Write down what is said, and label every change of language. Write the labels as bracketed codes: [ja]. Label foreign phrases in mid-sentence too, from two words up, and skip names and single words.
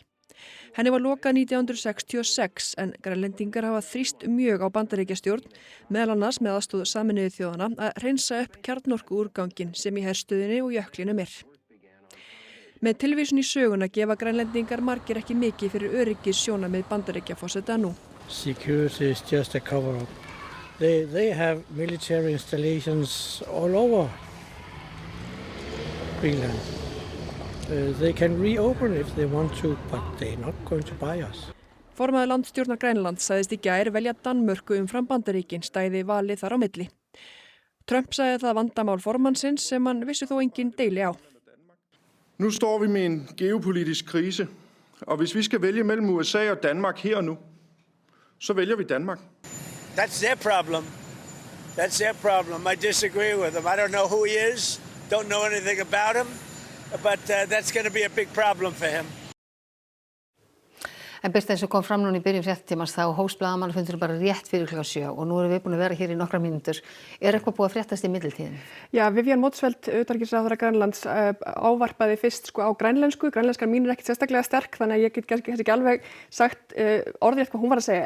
[is] Henni var lokað 1966 en Grænlendingar hafa þrýst mjög á Bandaríkjastjórn, meðal annars með aðstoð Sameinuðu þjóðanna að hreinsa upp kjarnorkuúrganginn sem í herstöðinni og jöklinum er. Með tilvísun í söguna gefa Grænlendingar margir ekki mikið fyrir öryggissjónarmið Bandaríkjaforseta nú. [en] Security is just a cover-up. They have military installations all over Greenland. They can reopen if they want to, but they're not going to buy us. [is] Formaður landstjórnar Grænlands sagðist í gær velja Danmörku umfram Bandaríkin stæði valið þar á milli. Trump sagði það vandamál formannsins sem hann vissi þó engin deili á. [da] Nu står vi med en geopolitisk krise, og hvis vi skal vælge mellem USA og Danmark her og nu, så vælger vi Danmark. [en] That's their problem. That's their problem. I disagree with them. I don't know who he is, don't know anything about him, but that's going to be a big problem for him. [is] En Birta, eins og kom fram núna í byrjun fréttatímans þá hófst blaðamannafundur bara rétt fyrir klukkan 7 og nú erum við búin að vera hér í nokkrar mínútur. Er eitthvað búið að fréttast í millitíðinni? Já, Vivian Motzfeldt, utanríkisráðherra Grænlands, ávarpaði fyrst á grænlensku. Grænlenskar mín er ekkert sérstaklega sterk þannig að ég get kannski ekki alveg sagt orðrétt hvað hún var að segja.